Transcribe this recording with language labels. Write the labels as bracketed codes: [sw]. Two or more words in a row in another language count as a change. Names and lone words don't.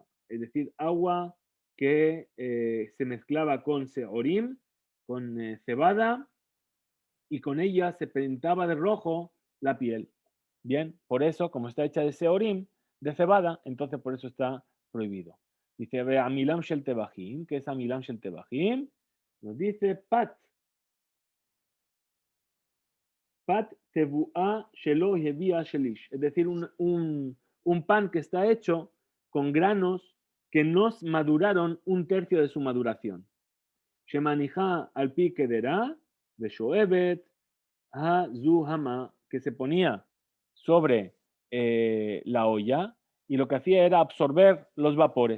[es] Es decir, agua que se mezclaba con seorim, con cebada, y con ella se pintaba de rojo la piel. Bien, por eso, como está hecha de seorim, de cebada, entonces por eso está prohibido. [he] Dice, ועמילן של טבחים, [es] ¿qué es [he] עמילן של טבחים? [es] Nos dice [he] פת תבואה שלא הביאה שליש. [es] Es decir, un pan que está hecho con granos que no maduraron un tercio de su maduración. [he] שמניחה על פי קדירה, [es] de [he] שואבת הזוהמא, [es] que se ponía sobre la olla y lo que hacía era absorber los vapores.